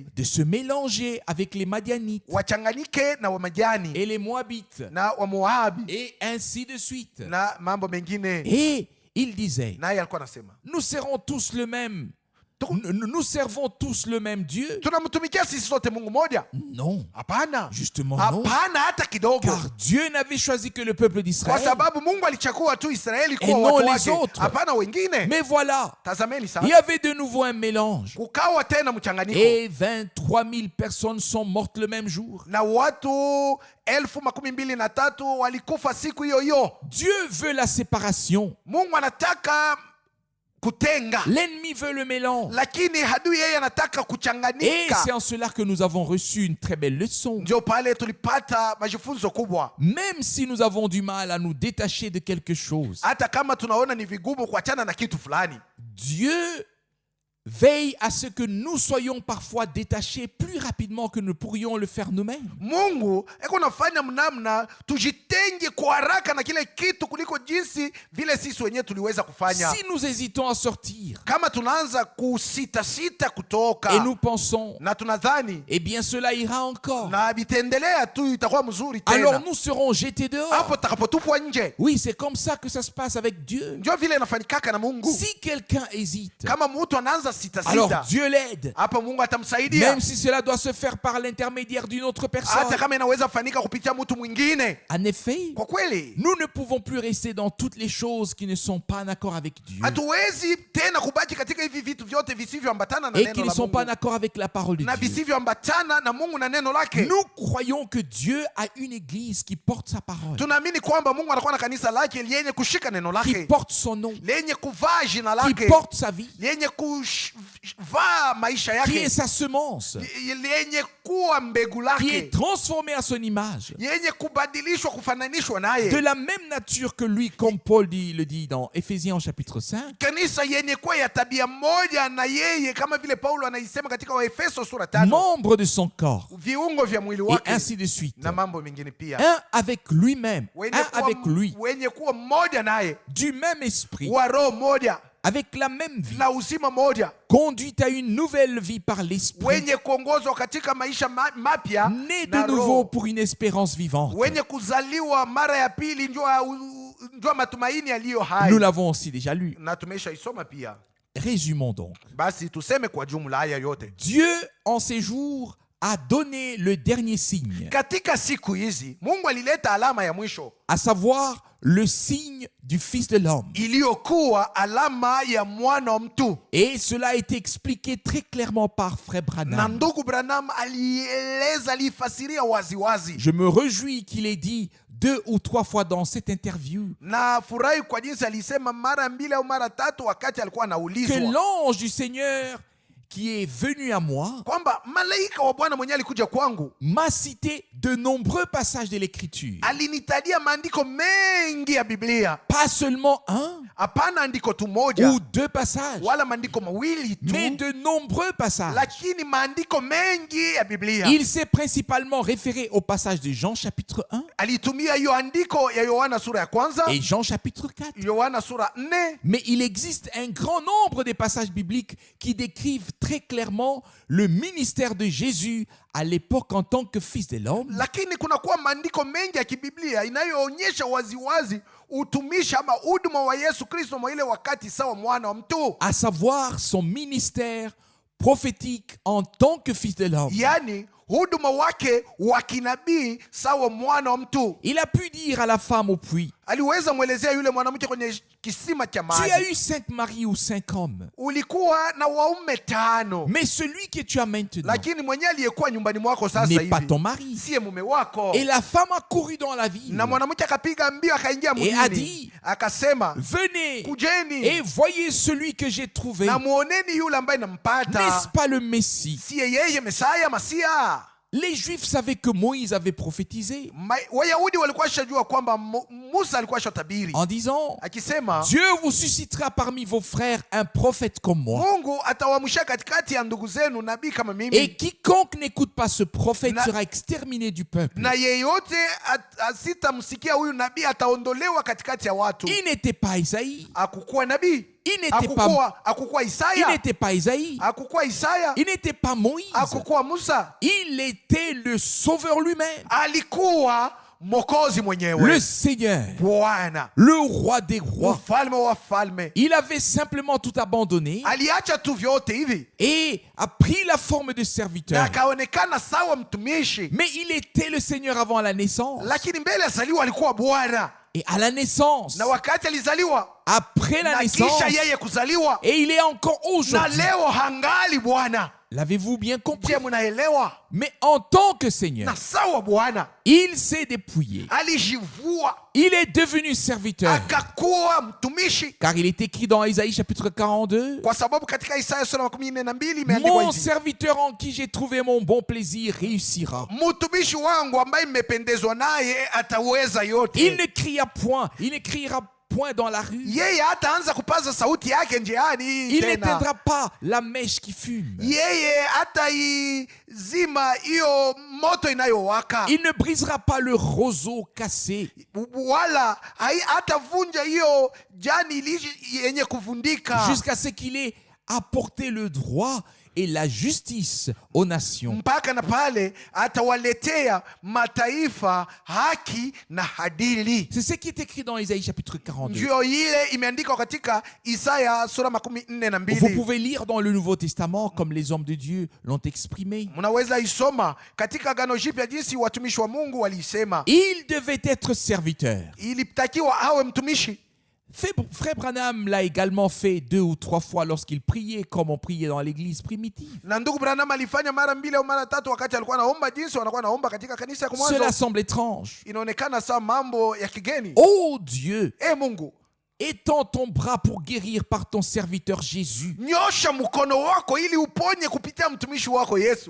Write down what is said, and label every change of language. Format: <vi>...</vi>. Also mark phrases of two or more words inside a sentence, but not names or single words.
<fr>de se mélanger avec les Madianites</fr> <sw>wachanganyike na Wamadiani</sw> <fr>et les Moabites,</fr> <sw>na Wamoabi</sw> <fr>et ainsi de suite.</fr> <sw>na mambo mengine.</sw> <fr>Et il disait,</fr> <sw>Naye alikuwa anasema</sw> <fr>nous serons tous le même. Nous servons tous le même Dieu.</fr> <sw>tunamtumikia sisi sote Mungu moja?</sw> <fr>Non,</fr> <sw>Hapana,</sw> <fr>justement non.</fr> <sw>hapana hata kidogo,</sw> <fr>Car Dieu n'avait choisi que le peuple</fr> <sw>kwa</sw> <fr>d'Israël.</fr> <sw>sababu Mungu alichagua tu Israeli</sw> <fr>Et</fr> <sw>kuwa</sw> <fr>non</fr> <sw>watu</sw> <fr>les</fr> <sw>wake,</sw> <fr>autres.</fr> <sw>hapana wengine.</sw> <fr>Mais voilà,</fr> <sw>Tazameni</sw> <fr>il</fr> <sw>sasa,</sw> <fr>y avait de nouveau un mélange.</fr> <sw>kukawa tena mchanganyiko</sw> <fr>Et 23 000 personnes sont mortes le même jour.</fr> <sw>na watu 23,000 walikufa siku hiyo hiyo.</sw> <fr>Dieu veut la séparation.</fr> <sw>Mungu anataka kutenga,</sw> <fr>L'ennemi veut le mélange.</fr> <sw>lakini hadui yeye anataka</sw> <fr>Et</fr> <sw>kuchanganyika.</sw> <fr>c'est en cela que nous avons reçu une très belle leçon.</fr> <sw>Ndio pale tulipata majifunzo kubwa.</sw> <fr>Même si nous avons du mal à nous détacher de quelque chose,</fr> <sw>Hata kama tunaona ni vigumu kuachana na kitu fulani,</sw> <fr>Dieu veille à ce que nous soyons parfois détachés plus rapidement que nous pourrions le faire nous-mêmes.</fr> <sw>Mungu eko nafanya mnamna tujitenge kwa haraka na kile kitu kuliko jinsi vile sisi wenyewe tuliweza kufanya.</sw> <fr>Si nous hésitons à sortir</fr> <sw>Kama tunaanza kusitasita kutoka</sw> <fr>et nous pensons,</fr> <sw>na tunadhani</sw> <fr>eh bien cela ira encore,</fr> <sw>na vitaendelea tu itakuwa mzuri</sw> <fr>alors</fr> <sw>tena,</sw> <fr>nous serons jetés dehors.</fr> <sw>hapo takapotupwa nje.</sw> <fr>Oui, c'est comme ça que ça se passe avec Dieu.</fr> <sw>Ndio vile inafanyikaka na Mungu.</sw> <fr>Si quelqu'un hésite,</fr> <sw>Kama mtu anaanza</sw> <fr>alors</fr> <sw>sitasita,</sw> <fr>Dieu l'aide.</fr> <sw>hapo Mungu atamsaidia,</sw> <fr>Même si cela doit se faire par l'intermédiaire d'une autre personne.</fr> <sw>hata kama inaweza kufanyika kupitia mtu mwingine.</sw> <fr>En effet,</fr> <sw>Kwa kweli</sw> <fr>nous ne pouvons plus rester dans toutes les choses qui ne sont pas en accord avec Dieu</fr> <sw>hatuwezi tena kubaki katika hivi vitu vyote visivyoambatana na</sw> <fr>et qui</fr> <sw>neno</sw> <fr>ne</fr> <sw>la</sw> <fr>sont pas en</fr> <sw>Mungu</sw> <fr>accord avec la parole de</fr> <sw>na</sw> <fr>Dieu.</fr> <sw>visivyoambatana na Mungu na neno lake.</sw> <fr>Nous croyons que Dieu a une église qui porte sa parole,</fr> <sw>Tunaamini kwamba Mungu anakuwa na kanisa lake lenye kushika neno</sw> <fr>qui</fr> <sw>lake,</sw> <fr>porte son nom,</fr> <sw>lenye kuvaa jina</sw> <fr>qui</fr> <sw>lake,</sw> <fr>porte sa vie,</fr> <sw>lenye kuvaa maisha</sw> <fr>qui est</fr> <sw>yake,</sw> <fr>sa semence,</fr> <sw>lenye kuwa mbegu</sw> <fr>qui est</fr> <sw>lake,</sw> <fr>transformée à son image,</fr> <sw>yenye kubadilishwa kufananishwa</sw> <fr>de</fr> <sw>naye,</sw> <fr>la même nature que lui, comme Paul le dit dans Éphésiens au chapitre 5.</fr> <sw>kanisa yenye kuwa ya tabia moja na yeye, kama vile Paulo anaisema katika Waefeso sura 5,</sw> <fr>Membre de son corps,</fr> <sw>viungo vya mwili</sw> <fr>et</fr> <sw>wake</sw> <fr>ainsi de suite.</fr> <sw>na mambo mengine pia,</sw> <fr>Un avec lui-même, un avec lui,</fr> <sw>wenye kuwa mmoja naye,</sw> <fr>du même esprit,</fr> <sw>wa roho moja</sw> <fr>avec la même vie,</fr> <sw>na uzima moja,</sw> <fr>conduite à une nouvelle vie par l'esprit,</fr> <sw>wenye kuongozwa katika maisha mapya</sw> <fr>né de</fr> <sw>na</sw> <fr>nouveau</fr> <sw>roho,</sw> <fr>pour une espérance vivante.</fr> <sw>wenye kuzaliwa mara ya pili, njoo matumaini yaliyo hai.</sw> <fr>Nous l'avons aussi déjà lu.</fr> <sw>Na tumesha isoma pia.</sw> <fr>Résumons donc.</fr> <sw>Basi tuseme kwa jumla haya yote,</sw> <fr>Dieu, en ces jours, a donné le dernier signe,</fr> <sw>katika siku hizi Mungu alileta alama ya mwisho,</sw> <fr>à savoir le signe du Fils de l'homme.</fr> <sw>iliyokuwa alama ya mwana wa mtu.</sw> <fr>Et cela a été expliqué très clairement par Frère</fr> <sw>Na</sw> <fr>Branham.</fr> <sw>ndugu Branham alifasiria waziwazi,</sw> <fr>Je me réjouis qu'il ait dit 2 ou 3 fois dans cette interview</fr> <sw>na furahi kwa jinsi alisema mara 2 au mara 3 wakati alikuwa</sw> <fr>que</fr> <sw>anaulizwa</sw> <fr>l'ange du Seigneur qui est venu à moi</fr> <sw>kwamba malaika wa Bwana mwenyewe alikuja kwangu,</sw> <fr>m'a cité de nombreux passages de l'Écriture.</fr> <sw>alinitadia maandiko mengi ya Biblia,</sw> <fr>Pas seulement un</fr> <sw>hapana andiko tu moja</sw> <fr>ou 2 passages,</fr> <sw>wala maandiko mawili</sw> <fr>mais</fr> <sw>tu,</sw> <fr>de nombreux passages.</fr> <sw>lakini maandiko mengi ya Biblia.</sw> <fr>Il s'est principalement référé au passage de Jean chapitre 1</fr> <sw>Alitumia hiyo andiko ya Yohana sura ya kwanza,</sw> <fr>et Jean chapitre 4.</fr> <sw>Yohana sura 4,</sw> <fr>Mais il existe un grand nombre de passages bibliques qui décrivent très clairement le ministère de Jésus à l'époque en tant que Fils de l'homme,</fr> <sw>lakini kunakuwa maandiko mengi ya kibiblia inayoonyesha waziwazi utumishi ama huduma wa Yesu Kristo mwa ile wakati sawa mwana wa mtu,</sw> <fr>à savoir son ministère prophétique en tant que Fils de l'homme.</fr> <sw>yani huduma wake wa kinabii sawa mwana wa mtu.</sw> <fr>Il a pu dire à la femme au puits,</fr> <sw>Aliweza mwelezea yule mwanamke kwenye kisima cha</sw> <fr>tu as</fr> <sw>maji,</sw> <fr>eu 5 maris ou 5 hommes,</fr> <sw>ulikuwa na waume 5,</sw> <fr>mais celui que tu as maintenant</fr> <sw>lakini mwenyewe aliyekuwa nyumbani mwako sasa</sw> <fr>n'est pas</fr> <sw>hivi</sw> <fr>ton mari.</fr> <sw>siye mume wako.</sw> <fr>Et la femme a couru dans la ville</fr> <sw>Na mwanamke akapiga mbio akaingia</sw> <fr>et a</fr> <sw>mjini,</sw> <fr>dit,</fr> <sw>akasema</sw> <fr>venez</fr> <sw>kujeni</sw> <fr>et voyez celui que j'ai trouvé.</fr> <sw>na muoneni yule ambaye nampata,</sw> <fr>N'est-ce pas le Messie?</fr> <sw>siye yeye Mesaya Masia?</sw> <fr>Les Juifs savaient que Moïse avait prophétisé</fr> <sw>Wayahudi walikuwa shajua kwamba Musa alikuwa shatabiri</sw> <fr>en disant</fr> <sw>akisema</sw> <fr>Dieu vous suscitera parmi vos frères un prophète comme moi.</fr> <sw>Mungu atawamsha katikati ya ndugu zenu nabii kama</sw> <fr>Et</fr> <sw>mimi,</sw> <fr>quiconque n'écoute pas ce prophète sera exterminé du peuple.</fr> <sw>na yeyote asitamsikia huyu nabii ataondolewa katikati ya watu.</sw> <fr>Il n'était pas Isaïe.</fr> <sw>Hakukuwa nabii,</sw> <fr>Il n'était pas,</fr> <sw>hakukuwa</sw> <fr>il</fr> <sw>Isaya,</sw> <fr>n'était pas Isaïe.</fr> <sw>hakukuwa Isaya,</sw> <fr>Il n'était pas Moïse.</fr> <sw>hakukuwa Musa.</sw> <fr>Il était le sauveur lui-même.</fr> <sw>Alikuwa Mwokozi</sw> <fr>Le</fr> <sw>mwenyewe,</sw> <fr>Seigneur.</fr> <sw>Bwana,</sw> <fr>Le roi des rois.</fr> <sw>mfalme wa falme.</sw> <fr>Il avait simplement tout abandonné</fr> <sw>Aliacha tu vyote hivi</sw> <fr>et a pris la forme de</fr> <sw>na</sw> <fr>serviteur.</fr> <sw>akaonekana sawa mtumishi,</sw> <fr>Mais il était le Seigneur avant la naissance.</fr> <sw>lakini mbele azaliwa alikuwa Bwana,</sw> <fr>Et à la naissance,</fr> <sw>na wakati alizaliwa</sw> <fr>après la</fr> <sw>na</sw> <fr>naissance,</fr> <sw>kisha yeye kuzaliwa,</sw> <fr>et il est encore</fr> <sw>na</sw> <fr>aujourd'hui.</fr> <sw>leo hangali Bwana.</sw> <fr>L'avez-vous bien compris?</fr> <sw>Je, munaelewa?</sw> <fr>Mais en tant que Seigneur,</fr> <sw>Na sawa Bwana</sw> <fr>il s'est dépouillé.</fr> <sw>alijivua</sw> <fr>Il est devenu serviteur.</fr> <sw>akakuwa mtumishi,</sw> <fr>Car il est écrit dans Isaïe chapitre 42,</fr> <sw>kwa sababu katika Isaya sura ya 42 imeandikwa</sw> <fr>mon</fr> <sw>hivi:</sw> <fr>serviteur en qui j'ai trouvé mon bon plaisir réussira.</fr> <sw>mtumishi wangu ambaye mmependezwa naye ataweza</sw> <fr>Il</fr> <sw>yote.</sw> <fr>ne cria point, il ne criera point dans la rue.</fr> <sw>Yeye hataanza kupaza sauti yake njiani</sw> <fr>Il</fr> <sw>tena,</sw> <fr>n'éteindra pas la mèche qui fume.</fr> <sw>yeye hataizima hiyo moto inayowaka,</sw> <fr>Il ne brisera pas le roseau cassé.</fr> <sw>wala hatavunja hiyo jani yenye kuvundika,</sw> <fr>Jusqu'à ce qu'il ait apporté le droit et la justice aux nations.</fr> <sw>mpaka na pale atawaletea mataifa haki na adili.</sw> <fr>C'est ce qui est écrit dans Isaïe chapitre 42.</fr> <sw>Ndio ile imeandikwa katika Isaya sura 42.</sw> <fr>Vous pouvez lire dans le Nouveau Testament comme les hommes de Dieu l'ont exprimé.</fr> <sw>Mnaweza isoma katika Agano Jipya jinsi watumishi wa Mungu walisema</sw> <fr>Il devait être serviteur.</fr> <sw>ilitakiwa awe mtumishi.</sw> <fr>Frère Branham l'a également fait 2 ou 3 fois lorsqu'il priait comme on priait dans l'église primitive.</fr> <sw>Na ndugu Branham alifanya mara 2 au mara 3 wakati alikuwa anaomba jinsi wanakuwa naomba katika kanisa ya</sw> <fr>Cela</fr> <sw>mwanzo.</sw> <fr>semble étrange.</fr> <sw>Inaonekana saa mambo ya kigeni.</sw> <fr>Oh Dieu,</fr> <sw>Mungu,</sw> <fr>étends ton bras pour guérir par ton serviteur Jésus.</fr> <sw>nyosha mkono wako ili uponye kupitia mtumishi wako Yesu.</sw>